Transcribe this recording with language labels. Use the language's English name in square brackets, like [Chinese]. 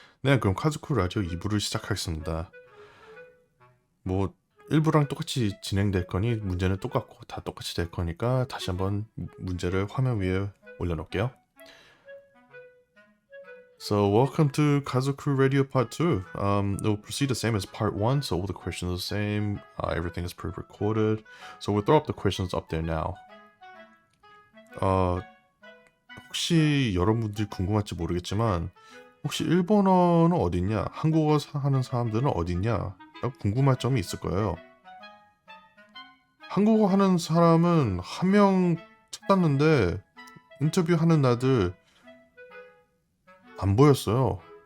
[Korean] 네, 그럼 카즈쿠 라디오 2부를 시작하겠습니다. 뭐 1부랑 똑같이 진행될 거니 문제는 똑같고 다 똑같이 될 거니까 다시 한번 문제를 화면 위에 올려놓을게요. [English] So welcome to Kaizocrew Radio Part 2. It will proceed the same as Part 1, so all the questions are the same, everything is pre-recorded. So we'll throw up the questions up there now. [Korean] 혹시 여러분들이 궁금할지 모르겠지만 혹시 일본어는 어딨냐? 한국어 하는 사람들은 어딨냐? 라고 궁금할 점이 있을 거예요. 한국어 하는 사람은 한 명 찾았는데 인터뷰하는 날들 안 보였어요.